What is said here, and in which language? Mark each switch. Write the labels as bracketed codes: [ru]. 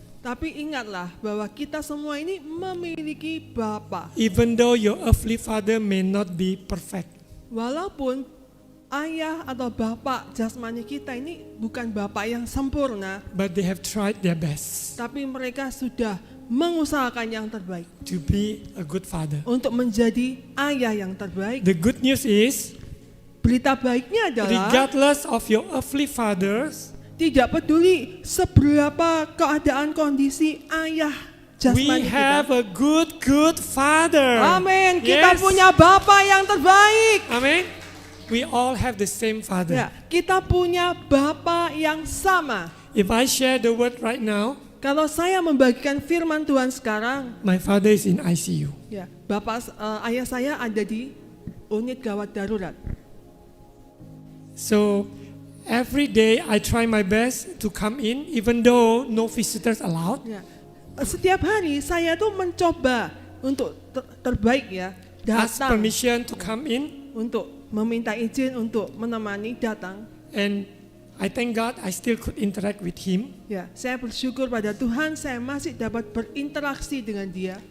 [id] Tapi ingatlah bahwa kita semua ini memiliki Bapa. [en] Even though your earthly father may not be perfect, [id] Walaupun ayah atau bapak jasmani kita ini bukan bapak yang sempurna, [en] but they have tried their best [id] tapi mereka sudah mengusahakan yang terbaik [en] to be a good father. [id] untuk menjadi ayah yang terbaik. [en] The good news is, [id] Berita baiknya adalah [en] regardless of your earthly fathers, [id] tidak peduli seberapa keadaan kondisi ayah [en] we [id] jasmani [en] have [id] kita. [en] a good father. [id] Amin. Kita [en] Yes. [id] punya Bapa yang terbaik. [en] Amen. We all have the same father. [id] Ya, kita punya Bapa yang sama. [en] If I share the word right now, [id] Kalau saya membagikan firman Tuhan sekarang, [en] my father is in ICU. [id] ya, ayah saya ada di unit gawat darurat. [en] So every day I try my best to come in, even though no visitors allowed. [id] Ya. Setiap hari saya tuh mencoba untuk terbaik ya, [en] Ask [id] datang [en] permission to come in, [id] untuk meminta izin untuk menemani datang. [en] and I thank God I still could interact with him, [id] Ya, saya bersyukur pada Tuhan saya masih dapat berinteraksi dengan dia.